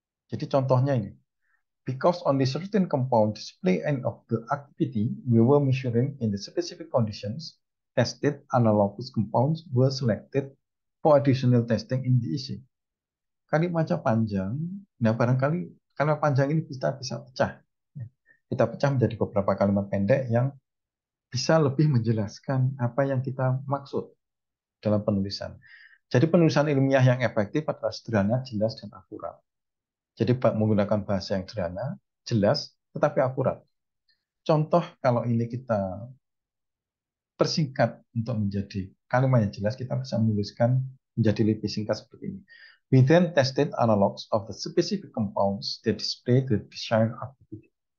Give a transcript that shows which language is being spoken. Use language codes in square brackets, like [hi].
[id] Jadi contohnya ini, [en] because only certain compound display end of the activity we were measuring in the specific conditions, tested analogous compounds were selected for additional testing in the EC. [id] Kalimatnya panjang, nah barangkali kalimat panjang ini kita bisa pecah. Kita pecah menjadi beberapa kalimat pendek yang bisa lebih menjelaskan apa yang kita maksud dalam penulisan. Jadi penulisan ilmiah yang efektif adalah sederhana, jelas, dan akurat. Jadi menggunakan bahasa yang sederhana, jelas, tetapi akurat. Contoh kalau ini kita persingkat untuk menjadi kalimat yang jelas, kita bisa menuliskan menjadi lebih singkat seperti ini. [en] We then tested analogs of the specific compounds that display the desired activity.